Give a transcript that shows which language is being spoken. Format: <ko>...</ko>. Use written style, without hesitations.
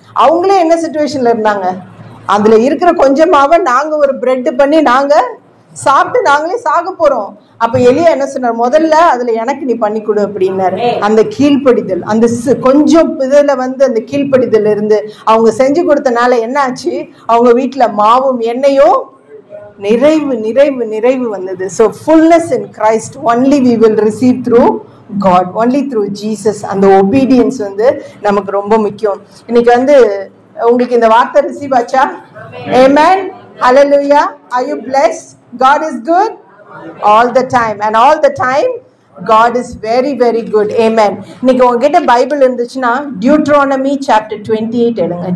<ta>அவங்களே என்ன சிச்சுவேஷன்ல இருந்தாங்க, அதுல இருக்கிற கொஞ்சம் மாவை நாங்க ஒரு பிரெட் பண்ணி நாங்க சாப்பிட்டு நாங்களே சாக போறோம். அப்ப எலியா என்ன சொன்னார், முதல்ல அதுல எனக்கு நீ பண்ணி கொடு அப்படின்னாரு. அந்த கீழ்ப்படிதல், அந்த கொஞ்சம் இதுல வந்து அந்த கீழ்ப்படிதல் இருந்து அவங்க செஞ்சு கொடுத்தனால என்ன ஆச்சு, அவங்க வீட்டுல மாவும் எண்ணெயும் நிறைவு நிறைவு நிறைவு வந்தது.</ta> <en>So fullness in Christ only we will receive through God, only through Jesus.</en> <ta>அந்த obedience வந்து நமக்கு ரொம்ப முக்கியம். இன்னைக்கு வந்து உங்களுக்கு இந்த வார்த்தை ரிசீவ் ஆச்சா?</ta> <en>Amen, hallelujah. Are you blessed? God is good all the time, and all the time God is very very good. Amen.</en> <ta>இன்னைக்கு உங்ககிட்ட பைபிள் இருந்துச்சுன்னா Deuteronomy chapter 28 எடுங்க.</ta>